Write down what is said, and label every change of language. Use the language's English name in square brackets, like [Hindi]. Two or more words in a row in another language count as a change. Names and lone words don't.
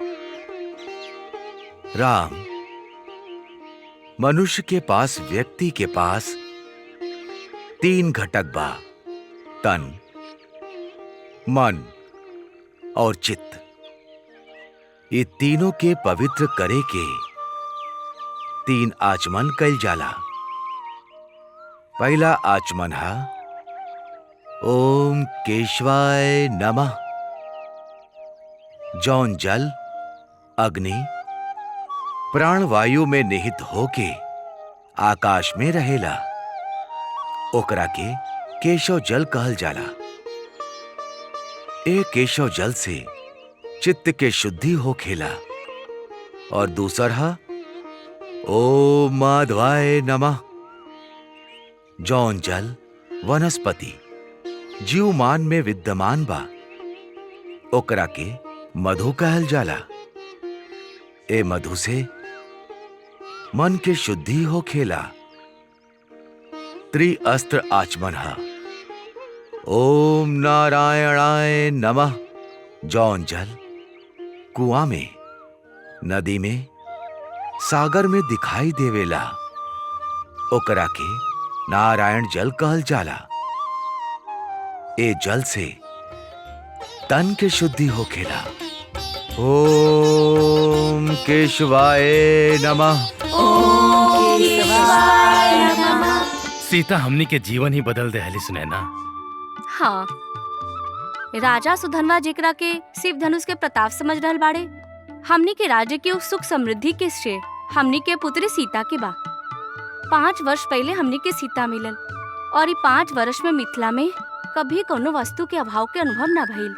[Bhojpuri] राम, मनुष्य के पास, व्यक्ति के पास 3 घटक बा, तन, मन और चित्त। ये तीनों के पवित्र करे के 3 आचमन कइल जाला। पहला आचमन है [Sanskrit] ओम केशवाय नमः। [Bhojpuri] जौन जल, अग्नि, प्राणवायु में निहित होके आकाश में रहेला, ओकरा के केशव जल कहल जाला। एक केशव जल से चित्त के शुद्धि हो खेला। और दूसरा [Sanskrit] ओम माधवाय नमः। [Bhojpuri] जौन जल वनस्पति जीवमान में विद्यमान बा, ओकरा के मधु कहल जाला। ए मधु से मन के शुद्धि हो खेला। त्रिअस्त्र आचमन है [Sanskrit] ओम नारायणाय नमः। [Bhojpuri] जौन जल कुआं में, नदी में, सागर में दिखाई देवेला, ओकरा के नारायण जल कहल जाला। ए जल से तन के शुद्धि होखेला। [Sanskrit] ओम केशवाय नमः। ओम केशवाय नमः। [Bhojpuri] सीता हमनी के जीवन ही बदल दे हली सुनैना। हाँ, राजा सुधनवा जेकरा के शिव धनुष के प्रताप समझ रहल बाड़े, हमनी के राज्य के उस सुख समृद्धि के श्रेय हमनी के पुत्री सीता के बा। 5 वर्ष पहले हमनी के सीता मिलल, और ये 5 वर्ष में मिथिला में कभी कोनो वस्तु के अभाव के अनुभव न भइल।